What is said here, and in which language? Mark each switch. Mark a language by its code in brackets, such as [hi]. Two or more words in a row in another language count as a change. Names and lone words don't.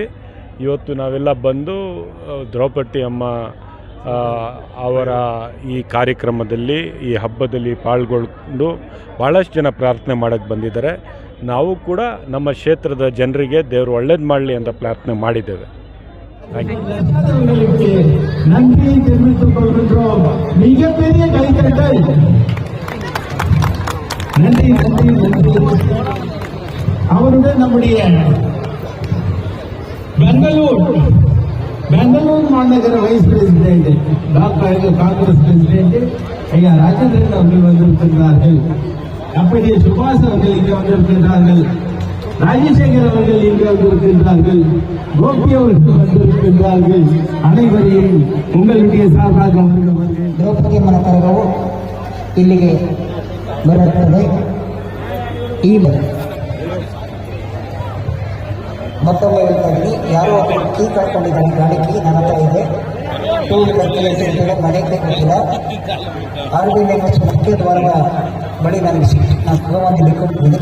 [kn] ಇವತ್ತು ನಾವೆಲ್ಲ ಬಂದು ದ್ರೌಪದಿ ಅಮ್ಮ ಅವರ ಈ ಕಾರ್ಯಕ್ರಮದಲ್ಲಿ, ಈ ಹಬ್ಬದಲ್ಲಿ ಪಾಲ್ಗೊಂಡು ಭಾಳಷ್ಟು ಜನ ಪ್ರಾರ್ಥನೆ ಮಾಡೋಕ್ಕೆ ಬಂದಿದ್ದಾರೆ. ನಾವು ಕೂಡ ನಮ್ಮ ಕ್ಷೇತ್ರದ ಜನರಿಗೆ ದೇವರು ಒಳ್ಳೇದು ಮಾಡಲಿ ಅಂತ ಪ್ರಾರ್ಥನೆ ಮಾಡಿದ್ದೇವೆ. [ta] நன்றி தெரிவித்துக் கொள்கின்றோம். மிகப்பெரிய கைத்தட்டல். நன்றி நன்றி நன்றி. அவருடன் நம்முடைய பெங்களூர் மாநகர [en] vice president doctor Congress president [ta] ஐயா ராஜேந்திரன் அவர்கள் வந்திருக்கின்றார்கள். அப்படியே சுபாஷ் அவர்கள் இங்கே வந்திருக்கின்றார்கள். ராஜசேகர் அவர்கள் இங்கே வந்திருக்கின்றார்கள். கோபி அவர்கள் வந்திருக்கின்றார்கள். அனைவரையும் உங்களுடைய சார்பாக [kn] ದ್ರೌಪದಿ ಅಮ್ಮನ ಕರಗವು ಇಲ್ಲಿಗೆ ಬರುತ್ತದೆ. ಈ ಮತ್ತೊಮ್ಮೆ ಹೇಳ್ತಾಯಿದ್ದೀನಿ, ಯಾರೋ ಕೀ ಕಳ್ಕೊಂಡಿದ್ದಾನೆ, ಗಾಡಿ ಕೀ ನನ್ನ ಹತ್ರ ಇದೆ. 2 ವೀಲರ್ ಮನೆಗೆ ಕೊಟ್ಟಿಲ್ಲ. RBMS ಮುಖ್ಯ ದ್ವಾರದ ಬಳಿ ನಾನು ಭಗವಾನ್ ಕೊಟ್ಟಿದ್ದೀನಿ.